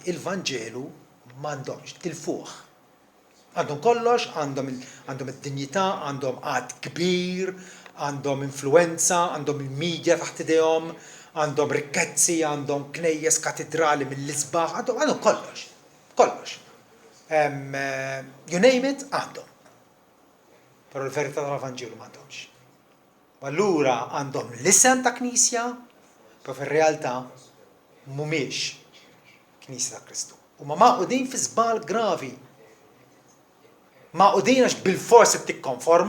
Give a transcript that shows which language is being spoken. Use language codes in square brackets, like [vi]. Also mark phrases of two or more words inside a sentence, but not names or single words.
[mt] Il-Vanġelu m'għandhomx tilfuh. Għandhom kollox, għandhom id-dinjità, għandhom qatt kbir, għandhom influenza, għandhom il-medja taħt idejhom, għandhom rikkezzi, għandhom knejjes katedrali mill-isbaħ, għandhom kollox. Kollox. [en] You name it, [mt] għandhom. Però l-verità tal-Evanġelu m'għandhomx. Allura għandhom l-isem ta' Knisja, però fir-realtà mhumiex Knisja ta' Kristu. Huma maqudin fi żball gravi. Maqudin għax bil-fors tikkonforma.